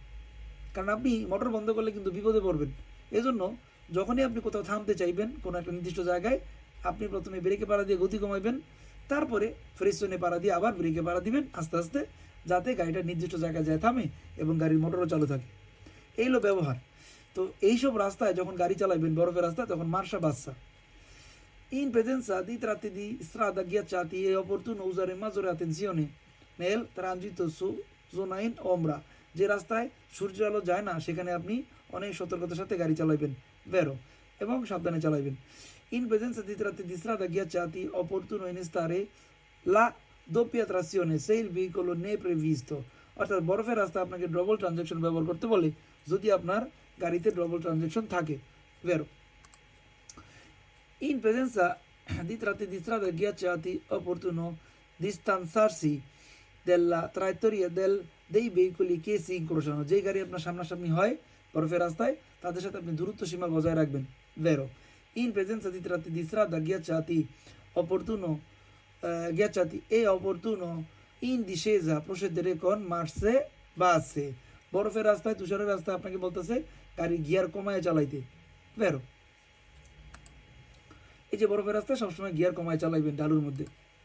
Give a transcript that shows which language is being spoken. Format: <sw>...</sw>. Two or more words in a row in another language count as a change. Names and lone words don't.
<bn>কারণ আপনি মোটর বন্ধ করলে কিন্তু বিপদে পড়বেন। এজন্য যখনই আপনি কোথাও থামতে চাইবেন কোনো একটা নির্দিষ্ট জায়গায়, আপনি প্রথমে ব্রেকে পাড়া দিয়ে গতি কমাইবেন, তারপরে ফ্রেশনে পাড়া দিয়ে আবার ব্রেকে পাড়া দিবেন আস্তে আস্তে, যাতে গাড়িটা নির্দিষ্ট জায়গায় যায় থামে এবং গাড়ির মোটরও চালু থাকে। এই হলো ব্যবহার। তো এইসব রাস্তায় যখন গাড়ি চালাবেন, বরফের রাস্তায়, তখন মার্শা বাচ্চা</bn> <it>in presenza di tratti di strada ghiacciati è opportuno usare maggiore attenzione nel transito su zona in ombra।</it> <bn>যে রাস্তায় সূর্য আলো যায় না সেখানে আপনি অনেক সতর্কতার সাথে গাড়ি চালাবেন, বেরো, এবং সাবধানে চালাবেন।</bn> <it>In presenza di tratti di strada ghiacciati è opportuno innestare la doppia trazione se il veicolo ne è previsto।</it> <bn>অর্থাৎ বরফের রাস্তায় আপনাকে ডবল ট্রানজ্যাকশন ব্যবহার করতে বলে যদি আপনার গাড়িতে ডবল ট্রানজ্যাকশন থাকে, বেরো।</bn> <it>In presenza di tratti di strada ghiacciati è opportuno distanziarsi della traiettoria dei veicoli che si incrociano।</it> <bn>যেই গাড়ি আপনার সামনাসামনি হয় বরফের রাস্তায় তাদের সাথে আপনি দূরত্ব সীমা বজায় রাখবেন, vero।</bn> <it>In presenza di tratti di strada ghiacciati è opportuno in discesa procedere con marce basse।</it> <bn>বরফের রাস্তায়, তুষারের রাস্তায় আপনাকে বলতেছে গাড়ি গিয়ার কমায় চালাইতে, vero। এই যে বরফের রাস্তায় সবসময় গিয়ার কমায় চালাইবেন ঢালুর মধ্যে।</bn>